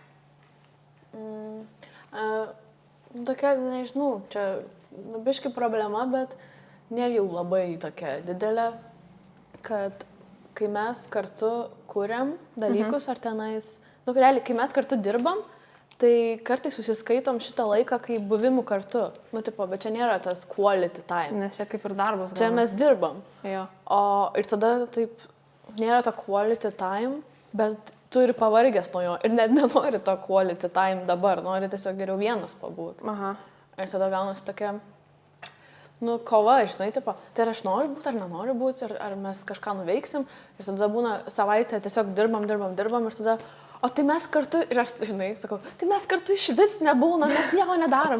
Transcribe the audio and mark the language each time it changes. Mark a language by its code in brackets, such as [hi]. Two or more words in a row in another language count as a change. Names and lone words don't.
[lt] Tokia, nežinau, čia, nu, biški problema, bet nėra jau labai tokia didelė, kad kai mes kartu kuriam dalykus ar tenais, nu, realiai, kai mes kartu dirbam, tai kartais susiskaitom šitą laiką, kai buvimų kartu. Nu, tipo, bet čia nėra tas [en] quality time. [lt] Nes čia kaip ir darbas. Čia mes dirbam. Jo. O ir tada taip nėra ta [en] quality time, [lt] bet tu ir pavargęs nuo jo. Ir net nenori to [en] quality time [lt] dabar, nori tiesiog geriau vienas pabūti. Aha. Ir tada gaunasi tokia, nu, kova, žinai, tipo, tai ar aš noriu būti, ar nenoriu būti, ar mes kažką nuveiksim. Ir tada būna savaitę tiesiog dirbam ir tada, o tai mes kartu, ir aš, žinai, sakau, tai mes kartu iš vis nebūna, mes nieko nedarom.